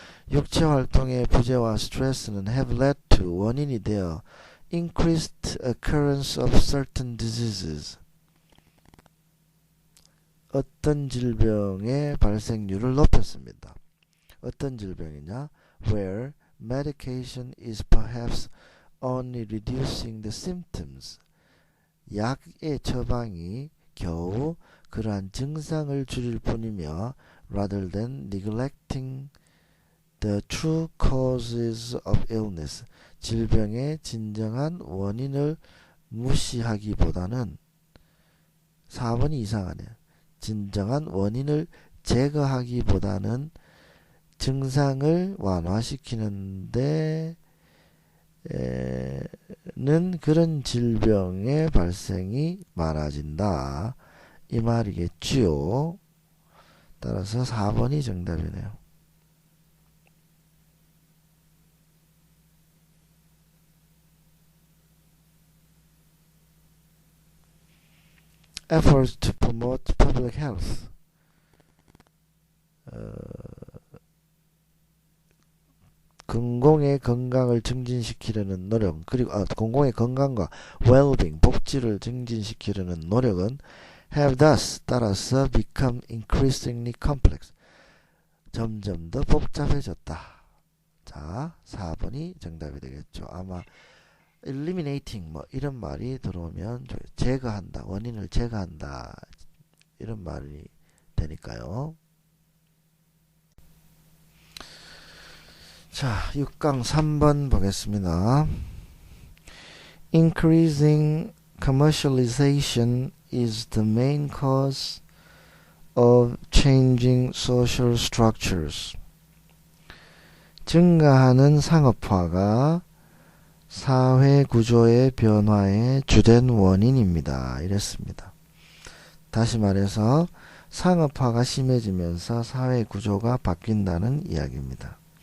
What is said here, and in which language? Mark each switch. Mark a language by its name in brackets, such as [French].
[Korean] 육체 활동의 부재와 스트레스는 [English] have led to, [Korean] 원인이 되어 [English] increased occurrence of certain diseases. [Korean] 어떤 질병의 발생률을 높였습니다. 어떤 질병이냐? [English] Where medication is perhaps only reducing the symptoms. [Korean] 약의 처방이 겨우 그러한 증상을 줄일 뿐이며 [English] rather than neglecting the true causes of illness. [Korean] 질병의 진정한 원인을 무시하기보다는 4번이 이상하네요. 진정한 원인을 제거하기보다는 증상을 완화시키는데 는 그런 질병의 발생이 많아진다. 이 말이겠지요. 따라서 4번이 정답이네요. [English] Efforts to promote public health. [Korean] 공공의 건강을 증진시키려는 노력, 그리고 공공의 건강과 well-being, 복지를 증진시키려는 노력은 [English] have thus, [Korean] 따라서 [English] become increasingly complex. [Korean] 점점 더 복잡해졌다. 자, 4번이 정답이 되겠죠. 아마 eliminating 뭐 이런 말이 들어오면 제거한다, 원인을 제거한다 이런 말이 되니까요. 자, 6강 3번 보겠습니다. [English] Increasing commercialization is the main cause of changing social structures. [Korean] 증가하는 상업화가 사회 구조의 변화의 주된 원인입니다. 이랬습니다. 다시 말해서 상업화가 심해지면서 사회 구조가 바뀐다는 이야기입니다.